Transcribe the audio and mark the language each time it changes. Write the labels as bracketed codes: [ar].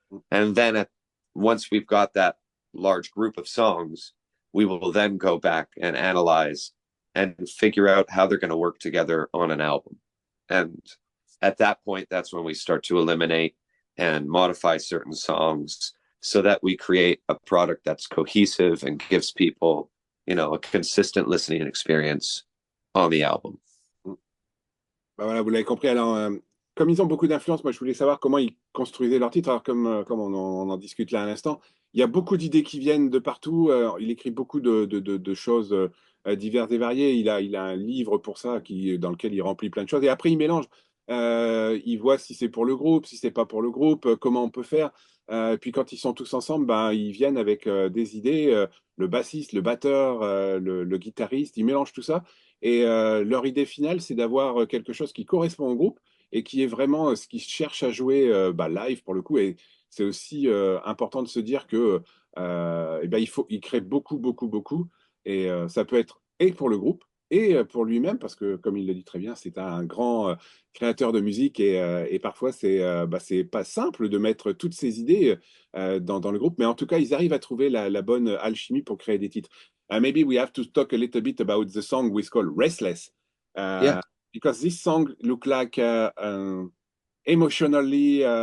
[en] And then once we've got that large group of songs, we will then go back and analyze and figure out how they're going to work together on an album. And at that point, that's when we start to eliminate and modify certain songs so that we create a product that's cohesive and gives people, a consistent listening experience on the album. [fr] Bah voilà, vous l'avez compris. Alors, comme ils ont beaucoup d'influence, moi je voulais savoir comment ils construisaient leur titre. Alors, comme on en discute là à l'instant, il y a beaucoup d'idées qui viennent de partout. Il écrit beaucoup de choses diverses et variées. Il a un livre pour ça dans lequel il remplit plein de choses. Et après, il mélange. Il voit si c'est pour le groupe, si c'est pas pour le groupe, comment on peut faire. Et puis quand ils sont tous ensemble, ben, ils viennent avec des idées. Le bassiste, le batteur, le guitariste, ils mélangent tout ça. Et leur idée finale, c'est d'avoir quelque chose qui correspond au groupe et qui est vraiment ce qu'ils cherchent à jouer live pour le coup. Et c'est aussi important de se dire que eh ben, il crée beaucoup, beaucoup, beaucoup. Et ça peut être et pour le groupe et pour lui-même, parce que comme il le dit très bien, c'est un grand créateur de musique et parfois c'est pas simple de mettre toutes ces idées dans le groupe, mais en tout cas, ils arrivent à trouver la bonne alchimie pour créer des titres. [en] Maybe we have to talk a little bit about the song we call Restless, Yeah. because this song look like emotionally.